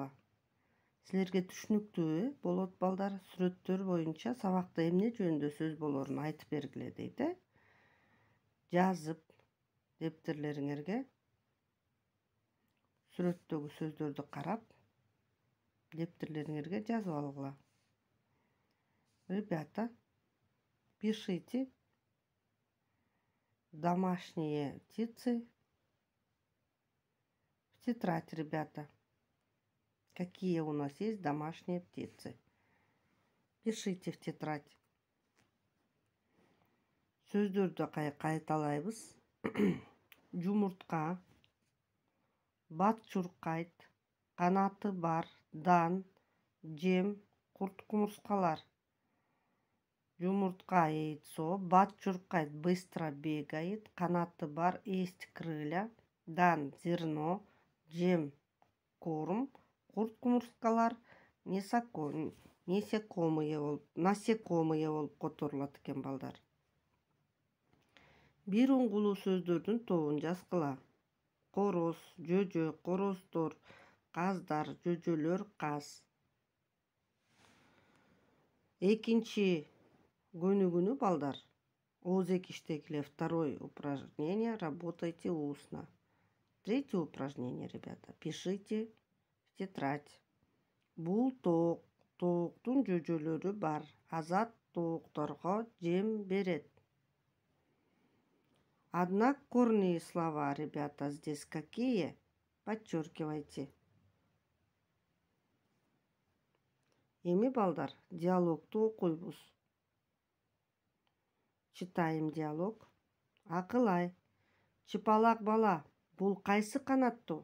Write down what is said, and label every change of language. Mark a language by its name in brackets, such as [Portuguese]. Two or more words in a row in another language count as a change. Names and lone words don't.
[Kyrgyz] Силерге түшүнүктүү болот балдар, сүрөттөр боюнча сабакта эмне жөнүндө сөз болорун айтып бергиле дейт. Жазып дептерлериңерге сүрөттөгү сөздөрдү карап, дептерлериңерге жазып алгыла. [Russian] Ребята, пишите домашние птицы в тетрадь, ребята. Какие у нас есть домашние птицы? Пишите в тетрадь. [Kyrgyz] Сөздөрдү кайталайбыз. Жумуртка, бат чуркайт, канаты бар, дан, жем, курт-кумурскалар. Жумуртка яйцо, бат чуркайт, [Russian] быстро бегает, [Kyrgyz] канаты бар, [Russian] есть крылья, дан зерно, [Kyrgyz] жем корм, курт-кумурскалар насекомые болуп которулат экен балдар. Бир уңгулуу сөздөрдүн тобун жазгыла. Короз, жөжө, короздор, каздар, жөжөлөр, каз. Экинчи көнүгүүнү балдар. [Russian] Ооз-экиштеги второе упражнение. Работайте устно. Третье упражнение, ребята. Пишите в тетрадь. [Kyrgyz] Бул тоок. Тооктун жөжөлөрү бар. Азат тоокторго жем берет. [Russian] Однокорные слова, ребята, здесь какие? Подчеркивайте. [Kyrgyz] Эми балдар, диалогту окуйбуз. [Russian] Читаем диалог. [Kyrgyz] Акылай. Чыпалак бала. Бул кайсы канаттуу?